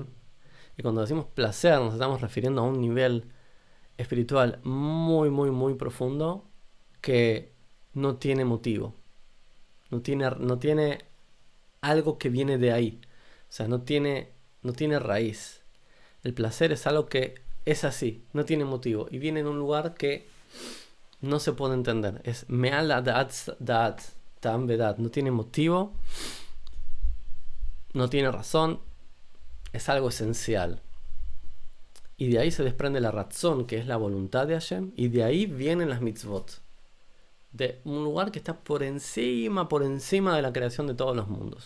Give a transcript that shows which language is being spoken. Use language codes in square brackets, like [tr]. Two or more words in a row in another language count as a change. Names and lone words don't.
[es] Y cuando decimos placer nos estamos refiriendo a un nivel espiritual muy, muy, muy profundo que no tiene motivo. No tiene algo que viene de ahí. O sea, no tiene raíz. El placer es algo que es así, no tiene motivo. Y viene en un lugar que no se puede entender. [he] Es מעל דעת טעם ודעת. [es] No tiene motivo, no tiene razón. Es algo esencial. Y de ahí se desprende la razón, que es la voluntad de Hashem. Y de ahí vienen las mitzvot. De un lugar que está por encima de la creación de todos los mundos.